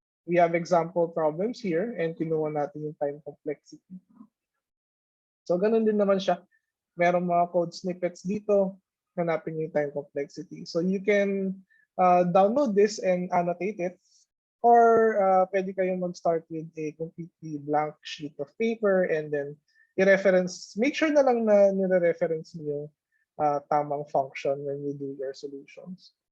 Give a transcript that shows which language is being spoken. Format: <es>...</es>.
<en>We have example problems here and</en> <tl>kinuha natin yung</tl> <en>time complexity.</en> <tl>So ganun din naman siya. Merong mga code snippets dito. Hanapin yung</tl> <en>time complexity. So you can download this and annotate it. Or</en> <tl>pwede kayong mag-start</tl> <en>with a completely blank sheet of paper and then i-reference. Make sure</en> <tl>na lang na nire-reference niyo tamang</tl> <en>function when you do your solutions.</en>